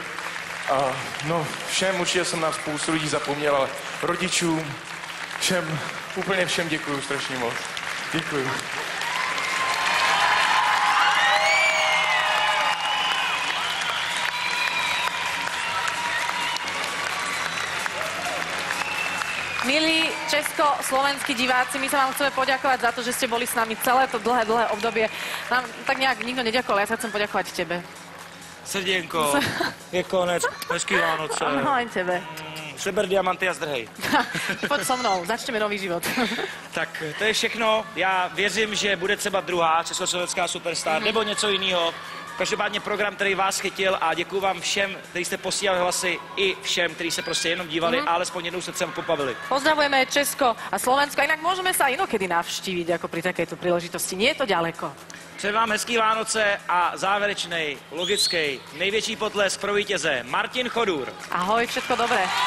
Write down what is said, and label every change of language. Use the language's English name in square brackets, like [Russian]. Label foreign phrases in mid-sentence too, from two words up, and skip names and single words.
[Czech] A no, všem, určitě jsem na spoustu lidí zapomněl, ale rodičům, všem, úplně všem děkuju strašně moc. Děkuju. [Slovak] Milí československí diváci, my sa vám chceme poďakovať za to, že ste boli s nami celé to dlhé obdobie. Nám tak nejak nikto neďakoval, ja sa chcem poďakovať tebe. Srdienko, [Czech] je konec, hezký Vánoce. [Slovak] Ahoj tebe. [Czech] Seber diamanty a zdrhej. [Slovak] Poď so mnou, začneme nový život. [Czech] Tak to je všechno. Já věřím, že bude třeba druhá československá superstar nebo něco jiného. Každopádně program, který vás chytil a děkuji vám všem, kteří jste posílali hlasy i všem, kteří se prostě jenom dívali a alespoň jednou se sem pobavili. [Slovak] Pozdravujeme Česko a Slovensko, inak môžeme sa inokedy navštíviť ako pri takejto príležitosti. Nie je to ďaleko. [Czech] Přeji vám hezký Vánoce a závěrečný, logický, největší potlesk pro vítěze Martin Chodůr. [Slovak] Ahoj, všetko dobré.